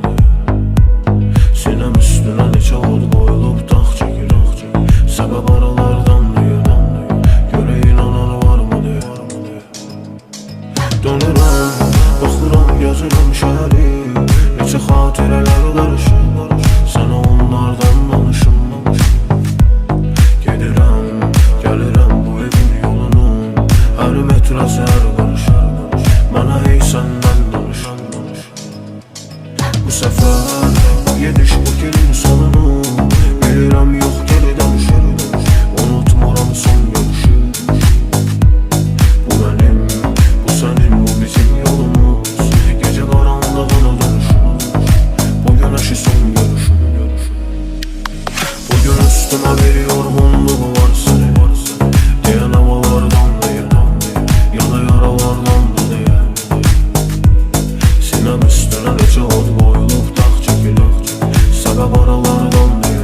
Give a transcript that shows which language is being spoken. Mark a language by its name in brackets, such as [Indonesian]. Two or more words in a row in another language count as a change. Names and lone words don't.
[Turkish] Sinem üstüne [Azerbaijani] neçə od qoyulub dağ [Turkish] çekilir, sebep aralardan diye. Göre inanan var mı diye. [Azerbaijani] Dönürəm, baxıram gəzirəm şəhəri, neçə xatirələr qarışır, sənə onlardan danışım. Gedirəm, gəlirəm bu evin yolunun, hər metrəsi hər qarışır, mənə hey səndən danış. Bu səfər, bu gediş bu gelin sonunu, bilirəm yox geri dönüşür, unutmuram son görüşü. Bu mənim, bu sənin, bu bizim yolumuz, gecə qaranlığına dönüşür, bu günəşi son görüşüm. [Turkish] Bugün üstüme bir yorgunluğu var senin, diyen havalardan diye, ya da yaralardan diye. Sinem üstüne [Azerbaijani] neçə od qoyulub dağ [Turkish] çekilir, sebep aralardan diye.